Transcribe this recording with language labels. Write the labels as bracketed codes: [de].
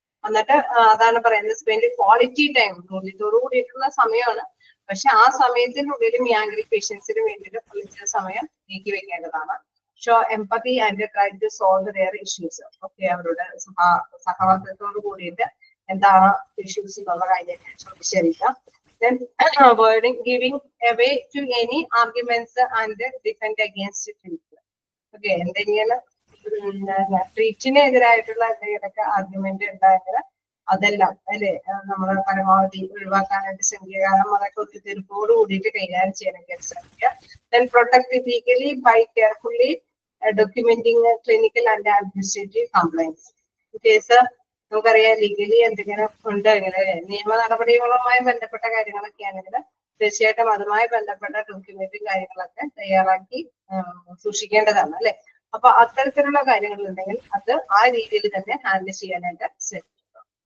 [ml] എന്നിട്ട് അതാണ് പറയുന്നത് [en] spend quality time, [ml] കൂടിയിട്ടുള്ള സമയമാണ്. പക്ഷെ ആ സമയത്തിനുള്ളിലും ഈ ആംഗ്രി പേഷ്യൻസിന് വേണ്ടിയിട്ട് കുറച്ച് സമയം നീക്കി വെക്കേണ്ടതാണ്. [en] Show empathy and try to solve their issues. [ml] Okay, അവരുടെ സഹവർത്തിത്വത്തോട് കൂടിയിട്ട് എന്താണ് ഇഷ്യൂസ് എന്നുള്ള കാര്യം ചോദിച്ചറിയിക്കാം. [en] Then avoiding giving away to any arguments and defend against truth. [ml] Okay, എന്തെങ്കിലും ട്രീറ്റിനെതിരായിട്ടുള്ള എന്തെങ്കിലുമൊക്കെ ആർഗ്യുമെന്റ് ഉണ്ടായെങ്കിൽ അതെല്ലാം അല്ലെ നമ്മൾ പരമാവധി ഒഴിവാക്കാനായിട്ട് ശ്രമിക്കുക. കാരണം അതൊക്കെ ഒത്തുതീർപ്പോട് കൂടിയിട്ട് കൈകാര്യം ചെയ്യാനൊക്കെ ശ്രമിക്കുക. [en] Then protect legally by carefully documenting clinical and administrative complaints. [ml] In case നമുക്കറിയാം ലീഗലി എന്തെങ്കിലും ഉണ്ടെങ്കിൽ നിയമ നടപടികളുമായി ബന്ധപ്പെട്ട കാര്യങ്ങളൊക്കെ ആണെങ്കിൽ തീർച്ചയായിട്ടും അതുമായി ബന്ധപ്പെട്ട ഡോക്യുമെന്റും കാര്യങ്ങളൊക്കെ തയ്യാറാക്കി സൂക്ഷിക്കേണ്ടതാണ് അല്ലെ. അപ്പൊ അത്തരത്തിലുള്ള കാര്യങ്ങൾ ഉണ്ടെങ്കിൽ അത് ആ രീതിയിൽ തന്നെ ഹാൻഡിൽ ചെയ്യാനായിട്ട് ശ്രമിക്കുക.